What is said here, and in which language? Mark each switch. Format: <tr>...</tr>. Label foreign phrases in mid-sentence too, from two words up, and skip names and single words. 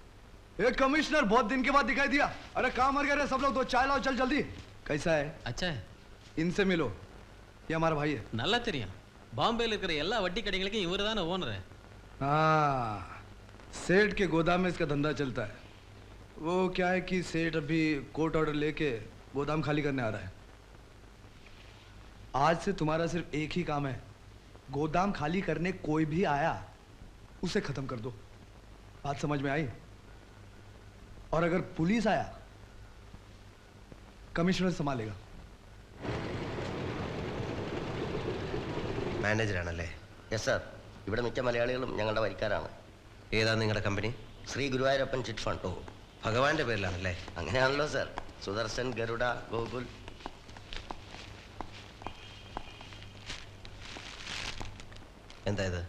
<hi>एक कमिश्नर बहुत दिन के बाद दिखाई दिया. अरे कहाँ मर गए रे सब लोग? तो चाय लाओ, चल जल्दी. कैसा है? अच्छा है. इनसे मिलो, ये हमारा भाई है.</hi> <ta>நல்லா தெரியும். பாம்பேல இருக்கிற எல்லா வட்டி கடைகளுக்கும் இவரு தானே ஓனர்.</ta> <hi>हाँ, सेठ के गोदाम में इसका धंधा चलता है. वो क्या है कि सेठ अभी</hi> <en>court order</en> <hi>लेके गोदाम खाली करने आ रहा है. आज से तुम्हारा सिर्फ एक ही काम है, गोदाम खाली करने कोई भी आया उसे खत्म कर दो. बात समझ में आई? और अगर पुलिस आया, कमिश्नर संभालेगा.</hi> <ml>മാനേജറാണല്ലേ?</ml> <en>yes sir,</en> <ml>ഇവിടെ മിക്ക മലയാളികളും ഞങ്ങളുടെ വരിക്കാരാണ്. ഏതാ നിങ്ങളുടെ കമ്പനി? ശ്രീ ഗുരുവായൂരപ്പൻ ചിറ്റ് ഫണ്ട്. ഓ, ഭഗവാന്റെ പേരിലാണല്ലേ? അങ്ങനെയാണല്ലോ സാർ. സുദർശൻ, ഗരുഡ, ഗോകുൽ. എന്താ ഇത്?</ml>